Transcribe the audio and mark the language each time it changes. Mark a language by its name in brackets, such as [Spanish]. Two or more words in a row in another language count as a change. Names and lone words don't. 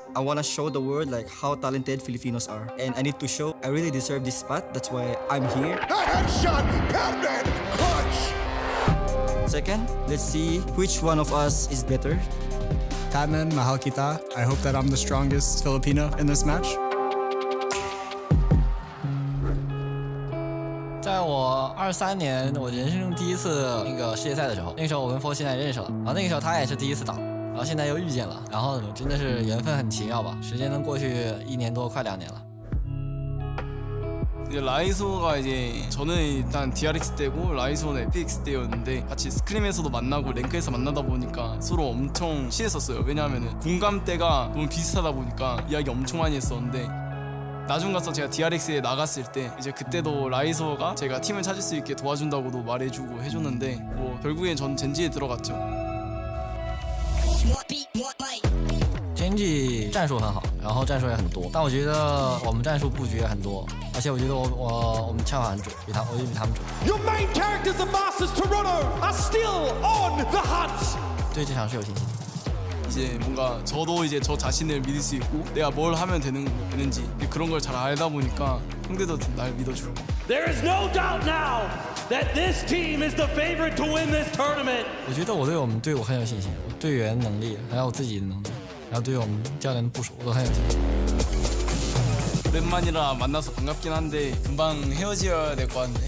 [English] I want to show the world like how talented Filipinos are. And I need to show I really deserve this spot. That's why I'm here. Headshot, PatMen, clutch! Second, let's see which one of us is better. [Filipino] PatMen, mahal kita. [English] I hope that I'm the strongest Filipino in this match. [Chinese] 在我23年我人生中第一次那个世界赛的时候，那个时候我跟 Fo 现在认识了，然后那个时候他也是第一次打，然后现在又遇见了，然后真的是缘分很奇妙吧，时间能过去1年多，快2年了。 [Korean] 이제 라이소가 이제 저는 일단 DRX 때고 라이소는 FX 때였는데 같이 스크림에서도 만나고 랭크에서 만나다 보니까 서로 엄청 친했었어요. 왜냐하면 공감대가 너무 비슷하다 보니까 이야기 엄청 많이 했었는데 나중 가서 제가 DRX에 나갔을 때 이제 그때도 라이소가 제가 팀을 찾을 수 있게 도와준다고도 말해주고 해줬는데 뭐 결국엔 전 젠지에 들어갔죠. [Chinese] Gen.G 战术很好，然后战术也很多，但我觉得我们战术布局也很多，而且我觉得我们枪法很准，我觉得比他们准。 [English] Your main characters of Masters Toronto are still on the hunt. [Chinese] 对这场是有信心的。 [Korean] 이제 뭔가 저도 이제 저 자신을 믿을 수 있고 내가 뭘 하면 되는지 그런 걸 잘 알다 보니까 형들도 날 믿어주고. [English] There is no doubt now that this team is the favorite to win this tournament. [Chinese] 我觉得我对我们队伍很有信心，我队员能力还有我自己的能力，然后对我们教练的部署我都很有信心。 [Korean] 오랜만이라 만나서 반갑긴 한데 금방 헤어져야 될 것 같은데.